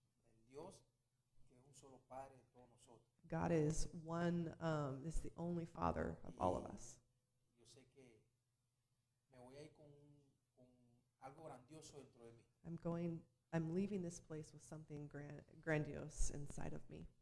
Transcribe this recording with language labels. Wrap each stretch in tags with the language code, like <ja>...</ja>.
<es>del Dios que es un solo Padre de todos nosotros.</es> <en>God is one, is the only Father of all of us.</en> <es>Yo sé que me voy a ir con algo grandioso dentro de mí,</es> <en>I'm leaving this place with something grandiose inside of me</en>